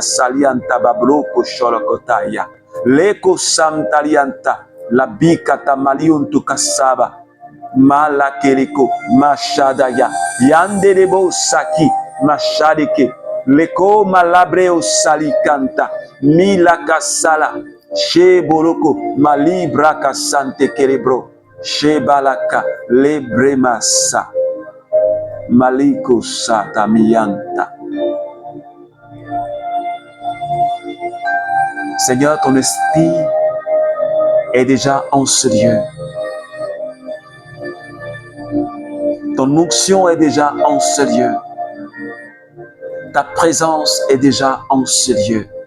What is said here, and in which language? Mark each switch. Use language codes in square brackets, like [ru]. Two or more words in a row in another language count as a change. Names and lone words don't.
[fr] salianta babloko sholokotaya, leko samtalianta, la bika tamaliuntu kasaba, malakeriko, mashadaya, yanderebo saki, mashadike, leko malabreo salikanta, milaka sala, she boloko, malibra kasante kerebro, she balaka, lebremasa. Maliko Satamiyanta. Seigneur, ton esprit est déjà en ce lieu. Ton onction est déjà en ce lieu. Ta présence est déjà en ce lieu.